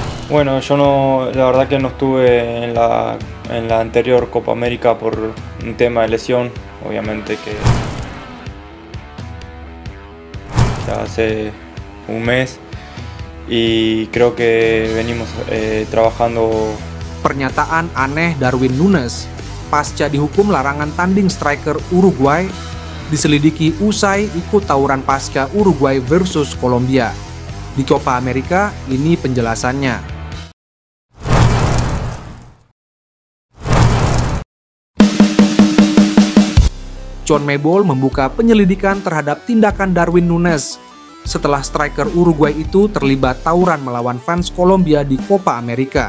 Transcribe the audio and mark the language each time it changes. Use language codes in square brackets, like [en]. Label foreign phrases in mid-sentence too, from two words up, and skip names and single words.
[es] Bueno, yo no, la verdad que no estuve en la anterior Copa América por un tema de lesión, obviamente que ya hace un mes y creo que venimos trabajando. [id] Pernyataan aneh Darwin Núñez pasca dihukum larangan tanding striker Uruguay diselidiki usai ikut tawuran pasca Uruguay versus Kolombia. Di Copa America, ini penjelasannya. CONMEBOL membuka penyelidikan terhadap tindakan Darwin Núñez setelah striker Uruguay itu terlibat tawuran melawan fans Kolombia di Copa America.